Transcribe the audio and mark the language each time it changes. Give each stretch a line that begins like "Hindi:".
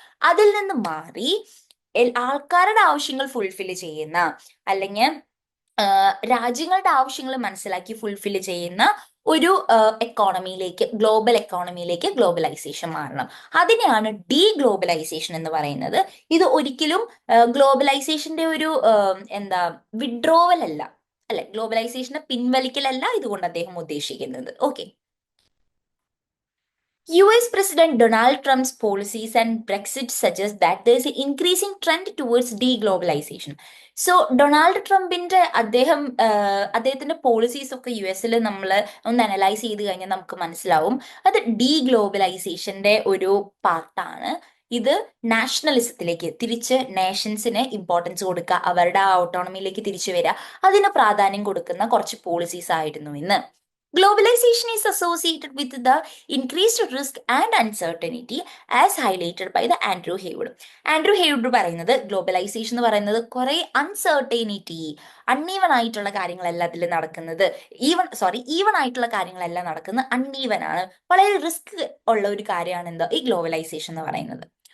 Malayalam: അതിൽ നിന്ന് മാറി ആൾക്കാരുടെ ആവശ്യങ്ങൾ ഫുൾഫിൽ ചെയ്യുന്ന അല്ലെങ്കിൽ രാജ്യങ്ങളുടെ ആവശ്യങ്ങൾ മനസ്സിലാക്കി ഫുൾഫിൽ ചെയ്യുന്ന ഒരു എക്കോണമിയിലേക്ക്, ഗ്ലോബൽ എക്കോണമിയിലേക്ക് ഗ്ലോബലൈസേഷൻ മാറണം. അതിനെയാണ് ഡീഗ്ലോബലൈസേഷൻ എന്ന് പറയുന്നത്. ഇത് ഒരിക്കലും ഗ്ലോബലൈസേഷന്റെ ഒരു എന്താ വിഡ്രോവൽ അല്ല, അല്ലെ, ഗ്ലോബലൈസേഷനെ പിൻവലിക്കലല്ല ഇതുകൊണ്ട് അദ്ദേഹം ഉദ്ദേശിക്കുന്നത്. Okay.
English: US President Donald Trump's policies and Brexit suggest that there is an increasing trend towards deglobalization.
Malayalam: So Donald ട്രംപിന്റെ അദ്ദേഹത്തിന്റെ പോളിസീസ് ഒക്കെ US നമ്മൾ ഒന്ന് അനലൈസ് ചെയ്ത് കഴിഞ്ഞാൽ നമുക്ക് മനസ്സിലാവും അത് ഡീഗ്ലോബലൈസേഷന്റെ ഒരു പാർട്ടാണ്. ഇത് നാഷണലിസത്തിലേക്ക് തിരിച്ച് നേഷൻസിന് ഇമ്പോർട്ടൻസ് കൊടുക്കുക, അവരുടെ ഓട്ടോണമിയിലേക്ക് തിരിച്ചു വരിക, അതിന് പ്രാധാന്യം കൊടുക്കുന്ന കുറച്ച് പോളിസീസ് ആയിരുന്നു ഇന്ന്.
English: Globalization is associated with the increased risk and uncertainty as highlighted by the Andrew Heywood.
Malayalam: Andrew ഹേവുഡ് പറയുന്നത് ഗ്ലോബലൈസേഷൻ എന്ന് പറയുന്നത് കുറെ അൺസർട്ടനിറ്റി, അൺഈവൻ ആയിട്ടുള്ള കാര്യങ്ങളെല്ലാം അതിൽ നടക്കുന്നത്, ഈവൺ ആയിട്ടുള്ള കാര്യങ്ങളെല്ലാം നടക്കുന്നത് അൺഈവൻ ആണ്, വളരെ റിസ്ക് ഉള്ള ഒരു കാര്യമാണ് എന്താ ഈ ഗ്ലോബലൈസേഷൻ എന്ന് പറയുന്നത്.